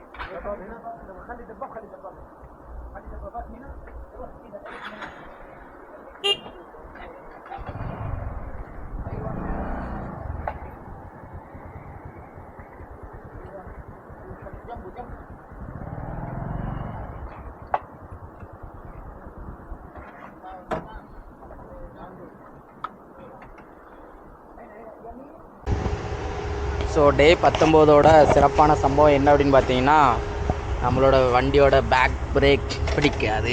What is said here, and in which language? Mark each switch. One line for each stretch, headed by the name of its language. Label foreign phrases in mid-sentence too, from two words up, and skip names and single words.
Arabic: خلي دباب خلي دبابات هنا. روح كده ايوه جنبه جنبه.
English: so day
Tamil: 19ஓட சிறப்பான சம்பவம் என்ன அப்படின்னு பார்த்தீங்கன்னா, நம்மளோட வண்டியோட
English: back brake
Tamil: பிடிக்காது.